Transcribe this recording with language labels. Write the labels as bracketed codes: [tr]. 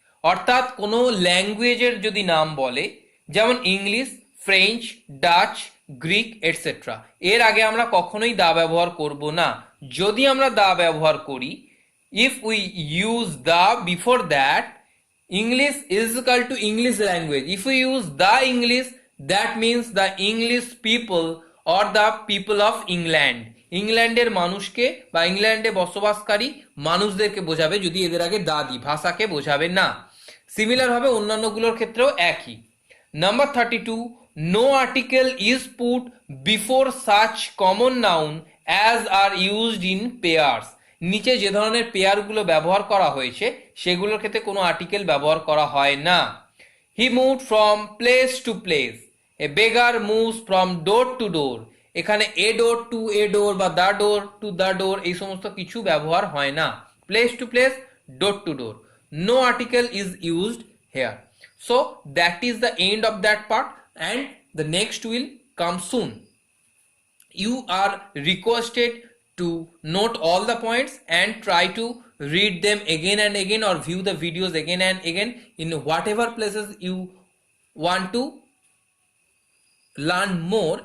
[bn] অর্থাৎ কোনো ল্যাঙ্গুয়েজের যদি নাম বলে, যেমন English, French, Dutch, Greek etcetera, এর আগে আমরা কখনোই দা ব্যবহার করব না। যদি আমরা দা ব্যবহার করি, [en] If we use the before that, English is equal to English language. If we use the English, that means the English people or the people of England. [bn] ইংল্যান্ডের মানুষকে বা ইংল্যান্ডে বসবাসকারী মানুষদেরকে বোঝাবে যদি এদের আগে দা দিই, ভাষাকে বোঝাবে না। সিমিলার ভাবে অন্যান্যগুলোর ক্ষেত্রেও একই। [en] Number 32, no article is put before such common noun as are used in pairs. [bn] নিচে যে ধরনের পেয়ারগুলো ব্যবহার করা হয়েছে সেগুলোর ক্ষেত্রে কোনো আর্টিকেল ব্যবহার করা হয় না। [en] He moved from place to place, a beggar moves from door to door. [bn] এখানে [en] a door to a door বা the door [bn] to the door এই সমস্ত কিছু ব্যবহার হয় না। [en] Place to place, door to door. No article is used here. So that is the end of that part and the next will come soon. You are requested to note all the points and try to read them again and again or view the videos again and again in whatever places you want to learn more.